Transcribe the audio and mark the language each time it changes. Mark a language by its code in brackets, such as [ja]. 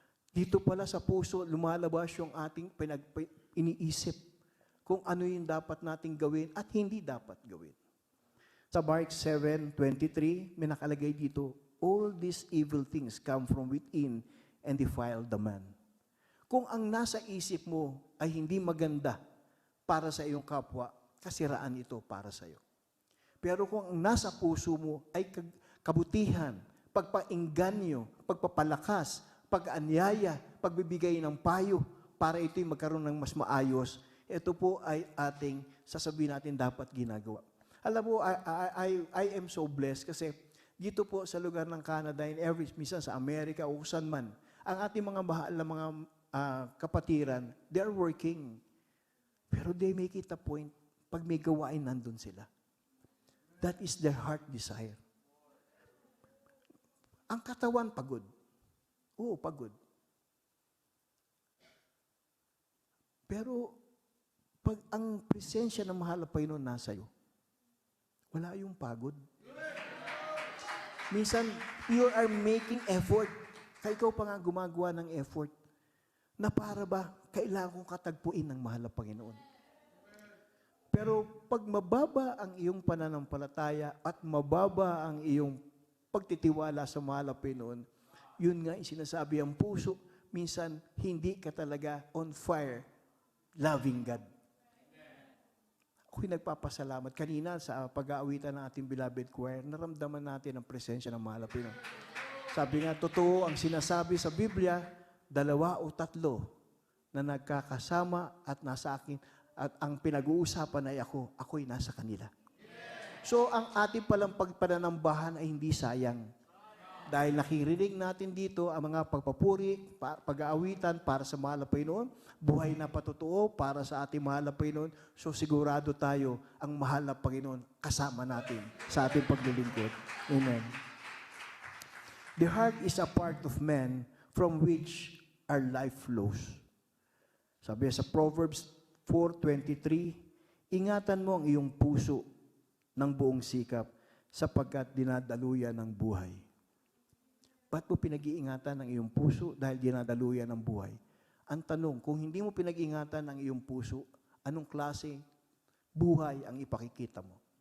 [tl] Dito pala sa puso, lumalabas yung ating iniisip kung ano yung dapat nating gawin at hindi dapat gawin. [en] Sa Mark 7:23, [tl] may nakalagay dito, [en] all these evil things come from within and defile the man. [tl] Kung ang nasa isip mo ay hindi maganda para sa iyong kapwa, kasiraan ito para sa iyo. Pero kung ang nasa puso mo ay kabutihan, pagpainganyo, pagpapalakas, pag-anyaya, pagbibigay ng payo para ito'y magkaroon ng mas maayos, ito po ay ating sasabihin natin dapat ginagawa. Alam mo, [en] I am so blessed [tl] kasi dito po sa lugar ng Canada, minsan sa Amerika o saan man, ang ating mga mahal na mga kapatiran, [en] they are working. [tl] Pero [en] they make it a point, [tl] pag may gawain, nandun sila. [en] That is their heart desire. [tl] Ang katawan, pagod. Oo, pagod. Pero, pag ang presensya ng mahal na Panginoon nasa iyo, wala yung pagod. Minsan, [en] you are making effort. [tl] Kaya ikaw pa nga gumagawa ng effort na para ba, kailangan kong katagpuin ng mahal na Panginoon. Pero pag mababa ang iyong pananampalataya at mababa ang iyong pagtitiwala sa mahal na Panginoon, yun nga yung sinasabi ang puso, minsan hindi ka talaga [en] on fire, loving God. [tl] Ako'y nagpapasalamat. Kanina sa pag-aawitan ng ating beloved choir, naramdaman natin ang presensya ng mahal na Panginoon. Sabi nga, totoo ang sinasabi sa Biblia, 2 o 3 na nagkakasama at nasa akin, at ang pinag-uusapan ay ako'y nasa kanila. So, ang ating palang pagpananambahan ay hindi sayang. Dahil nakirinig natin dito ang mga pagpapuri, pag-aawitan para sa mahal na Panginoon, buhay na patotoo para sa ating mahal na Panginoon, so sigurado tayo ang mahal na Panginoon kasama natin sa ating paglilingkod. Amen. [en] The heart is a part of man from which our life flows. [tl] Sabi sa Proverbs 4:23, ingatan mo ang iyong puso ng buong sikap sapagkat dinadaluyan ng buhay. Ba't mo pinag-iingatan ang iyong puso dahil dinadaluyan ng buhay? Ang tanong, kung hindi mo pinag-iingatan ang iyong puso, anong klase buhay ang ipakikita mo?